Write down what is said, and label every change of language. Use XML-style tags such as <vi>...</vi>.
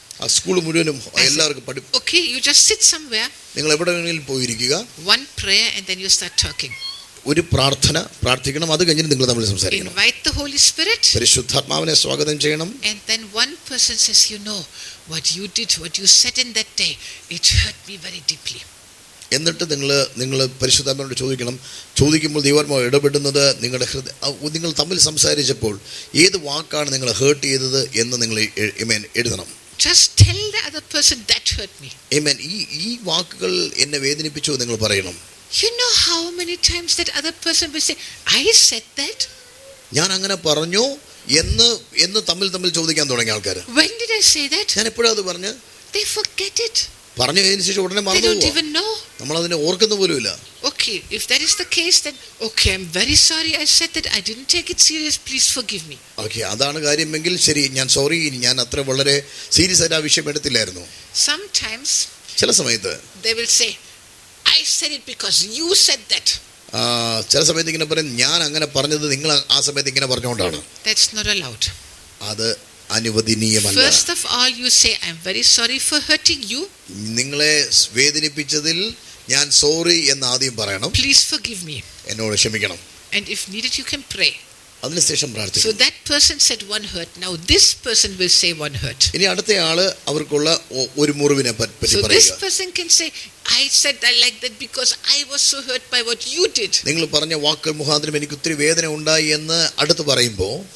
<ml>ആ സ്കൂൾ മുഴുവനും എല്ലാവർക്കും പഠിപ്പിച്ചു.</ml> <en>Okay, you just sit somewhere.</en> <ml>നിങ്ങൾ എവിടെ വേണമെങ്കിലും പോയിരിക്കുക.</ml> <en>One prayer and then you start talking.</en> <ml>ഒരു പ്രാർത്ഥിക്കണം. അത് കഴിഞ്ഞിട്ട് നിങ്ങൾ തമ്മിൽ സംസാരിക്കണം.</ml> <en>Invite the Holy Spirit.</en> <ml>പരിശുദ്ധാത്മാവിനെ സ്വാഗതം ചെയ്യണം.</ml> <en>And then one person says, you know, what you did, what you said in that day, it hurt me very deeply.</en> <ml>എന്നിട്ട് നിങ്ങൾ പരിശുദ്ധാത്മാവിനോട് ചോദിക്കുമ്പോൾ ദൈവാത്മാവ് ഇടപെടുന്നത് നിങ്ങൾ തമ്മിൽ സംസാരിച്ചപ്പോൾ ഏത് വാക്കാണ് നിങ്ങൾ ഹേർട്ട് ചെയ്തത് എന്ന് നിങ്ങൾ എഴുതണം.</ml> <en>Just tell the other person that hurt me. Amen.</en> <ml>ഈ വാക്കുകൾ എന്നെ വേദനിപ്പിച്ചു നിങ്ങൾ പറയണം.</ml> <en>You know how many times that other person will say, I said that?</en> <ml>ഞാൻ അങ്ങനെ പറഞ്ഞു എന്ന് തമ്മിൽ ചോദിക്കാൻ തുടങ്ങിയ ആൾക്കാർ.</ml> <en>When did I say that?</en> <ml>ഞാൻ എപ്പോഴാ അത് പറഞ്ഞു?</ml> <en>They forget it.</en> <ml>പറഞ്ഞതിന് ശേഷം ഉടനെ</ml> <en>They don't even know.</en> <ml>നമ്മൾ അതിനെ ഓർക്കുന്ന പോലുമില്ല.</ml> <en>Okay, if that is the case, then okay, I'm very sorry I said that. I didn't take it serious. Please forgive me.</en> <ml>Okay, അതാണ് കാര്യമെങ്കിൽ ശരി, ഞാൻ സോറി, ഞാൻ അത്ര വളരെ സീരിയസ് ആയിട്ട് ആ വിഷയം എടുത്തില്ലായിരുന്നു.</ml> <en>Sometimes</en> <ml>ചില സമയത്ത്</ml> <en>they will say, I said it because you said that.</en> <ml>ചില സമയത്ത് ഇങ്ങനെ പറയും, ഞാൻ അങ്ങനെ പറഞ്ഞത് നിങ്ങൾ ആ സമയത്ത് ഇങ്ങനെ പറഞ്ഞുകൊണ്ടാണ്.</ml> <en>That's not allowed.</en> <ml>അത് അനുവദനീയമല്ല.</ml> <en>First of all, you say, I'm very sorry for hurting you.</en> <ml>നിങ്ങളെ വേദനിപ്പിച്ചതിൽ ഞാൻ സോറി എന്ന് ആദ്യം പറയണം.</ml> <en>Please forgive me.</en> <ml>എന്നോട് ക്ഷമിക്കണം.</ml> <en>And if needed, you can pray.</en> <ml>അതിനുശേഷം പ്രാർത്ഥിക്കണം.</ml> <en>So that person said one hurt. Now this person will say one hurt.</en> <ml>ഇനി അടുത്ത ആള് അവർക്കുള്ള ഒരു മുറിവിനെ പറ്റി</ml> <en>So</en> <ml>പറയുക.</ml> <en>this person can say, I said I like that because I was so hurt by what you did.</en> <ml>നിങ്ങൾ പറഞ്ഞ വാക്കുകൾ മുഖാന്തരം എനിക്ക് ഒത്തിരി വേദന ഉണ്ടായി എന്ന് അടുത്ത് പറയുമ്പോൾ</ml>